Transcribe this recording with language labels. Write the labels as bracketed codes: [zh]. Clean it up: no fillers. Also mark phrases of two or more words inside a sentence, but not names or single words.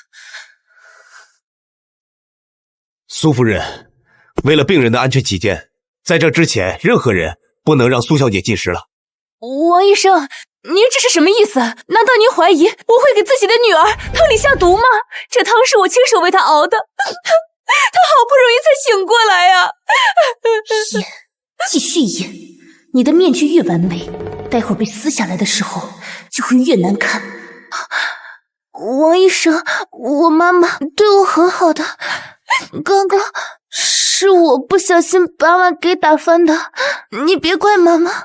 [zh] 蘇夫人，為了病人的安全起見， 在這之前，任何人不能讓蘇小姐进食了。王医生，您这是什么意思？难道您怀疑我會給自己的女兒湯裡下毒嗎？這湯是我親手為她熬的，她好不容易才醒過來呀！演，繼續演，你的面具越完美，待會兒被撕下來的時候就會越難看。王醫生，我媽媽對我很好的，剛剛是我不小心把碗給打翻的，你別怪媽媽。